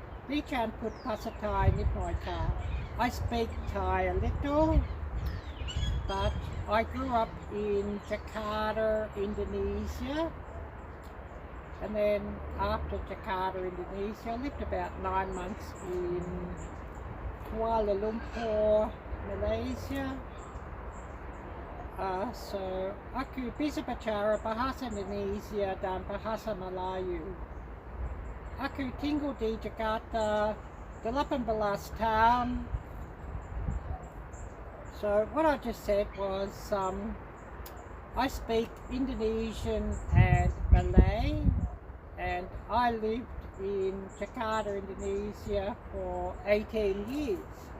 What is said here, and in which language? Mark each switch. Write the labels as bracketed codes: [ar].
[th] Dichan put Pasar Thai nit noi ka. [en] I speak Thai a little, but I grew up in Jakarta, Indonesia. And then after Jakarta, Indonesia, I lived about 9 months in Kuala Lumpur, Malaysia. [id] So aku bisa bicara bahasa Indonesia dan bahasa Melayu. Aku tinggal di Jakarta 18 tahun. [en] So what I just said was I speak Indonesian and Malay, and I lived in Jakarta, Indonesia for 18 years.